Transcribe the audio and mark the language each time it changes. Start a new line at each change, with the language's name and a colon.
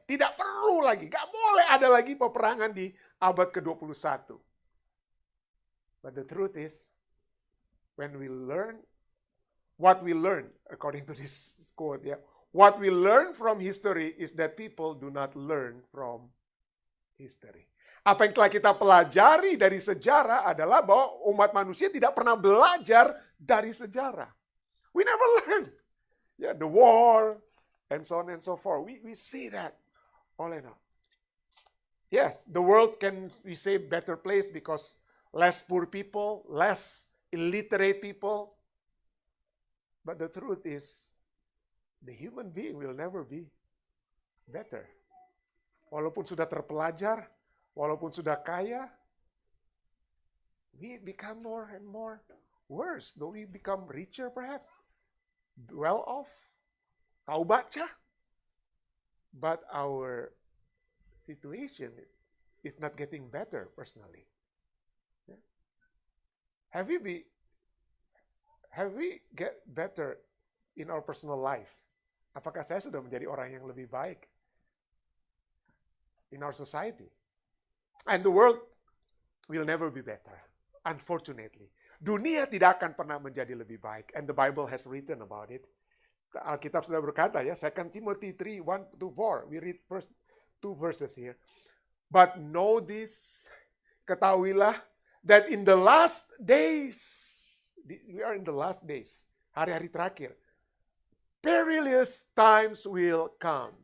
Indonesian: Tidak perlu lagi, gak boleh ada lagi peperangan di abad ke-21.
English: But the truth is, when we learn, what we learn, according to this quote, what we learn from history is that people do not learn from history.
Indonesian: Apa yang telah kita pelajari dari sejarah adalah bahwa umat manusia tidak pernah belajar dari sejarah.
English: We never learn. The war, and so on and so forth. We see that all in all. Yes, the world can, we say, better place because less poor people, less illiterate people. But the truth is, the human being will never be better.
Indonesian: Walaupun sudah terpelajar, walaupun sudah kaya, we become more and more worse.
English: Though we become richer perhaps, well off, tahu baca, but our situation is not getting better personally. Have we get better in our personal life?
Indonesian: Apakah saya sudah menjadi orang yang lebih baik in our society?
English: And the world will never be better, unfortunately.
Indonesian: Dunia tidak akan pernah menjadi lebih baik.
English: And the Bible has written about it. Alkitab sudah berkata 2 Timothy 3, 1-4. We read first 2 verses here. But know this, ketahuilah, that in the last days, we are in the last days, hari-hari terakhir, perilous times will come.